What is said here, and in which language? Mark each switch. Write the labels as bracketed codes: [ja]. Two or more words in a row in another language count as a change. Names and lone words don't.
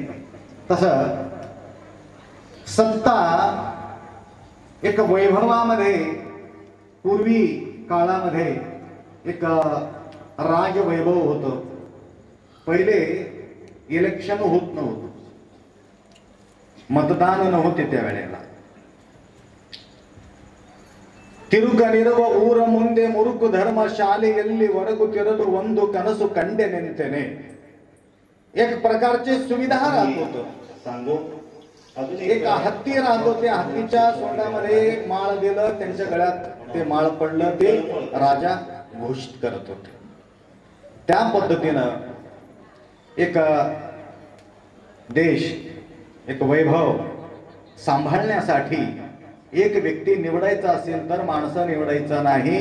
[mr] तसं सत्ता एक वैभवामध्ये, पूर्वी काळामध्ये एक राजवैभव होतं. पहिले इलेक्शन होत नव्हतं, मतदान नव्हते त्यावेळेला. [kn] ತಿರುಗನಿರುವ ಊರ ಮುಂದೆ ಮುರುಕು ಧರ್ಮ ಶಾಲೆಯಲ್ಲಿ ಒರಗುತ್ತಿರಲು ಒಂದು ಕನಸು ಕಂಡೆ ನಿಂತೆನೆ. [mr] एक प्रकारचे सुविधा राहत होतं. सांगू, एक हत्ती राहत होते. हत्तीच्या सोंडामध्ये माळ दिलं, त्यांच्या गळ्यात ते माळ पडलं, ते राजा घोषित करत होते. त्या पद्धतीनं एक देश, एक वैभव सांभाळण्यासाठी एक व्यक्ती निवडायचा असेल तर माणसं निवडायचं नाही.